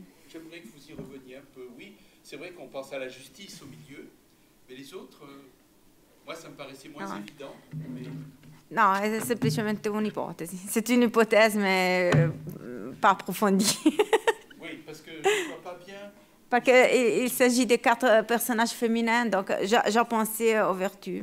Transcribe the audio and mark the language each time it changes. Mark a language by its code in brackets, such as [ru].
[fr] J'aimerais que vous y reveniez un peu. Oui, c'est vrai qu'on pense à la justice au milieu, mais les autres, moi, ça me paraissait moins évident. Mais... [it] No, è semplicemente un'ipotesi. [fr] C'est une hypothèse, mais pas approfondie. Oui, parce que je ne vois pas bien... Parce qu'il s'agit de 4 personnages féminins, donc j'ai pensé aux vertus.